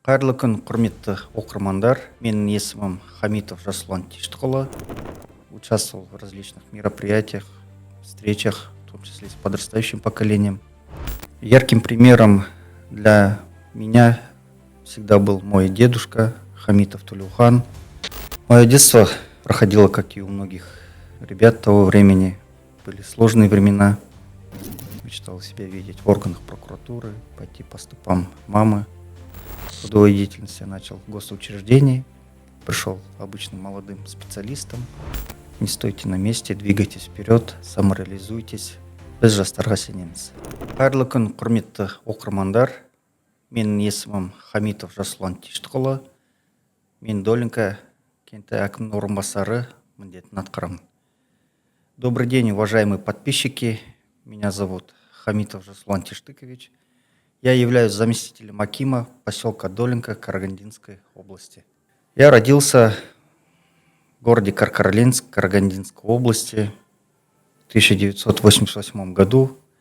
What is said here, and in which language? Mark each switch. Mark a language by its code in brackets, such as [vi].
[kk] Қайырлы күн, құрметті оқырмандар. Менің есімім Хамитов Жасұлан Тиштіқұлы. [ru] Участвовал в различных мероприятиях, встречах, в том числе с подрастающим поколением. Ярким примером для меня всегда был мой дедушка Хамитов Тулюхан. Мое детство проходило, как и у многих ребят того времени. Были сложные времена. Мечтал себя видеть в органах прокуратуры, пойти по стопам мамы. Трудовой деятельности я начал в госучреждении, пришел обычным молодым специалистом. Не стойте на месте, двигайтесь вперед, самореализуйтесь, [kk] біз жастарға сенеміз. Қайырлы күн, құрметті оқырмандар. Менің есімім Хамитов Жасұлан Тиштіқұлы. Мен Долинка кенті әкімінің орынбасары міндетін атқарамын. [ru] Добрый день, уважаемые подписчики. Меня зовут Хамитов Жасұлан Тиштыкович. Я являюсь заместителем акима поселка Долинка Карагандинской области. Я родился в городе Каркарленск Карагандинской области в 1988 году.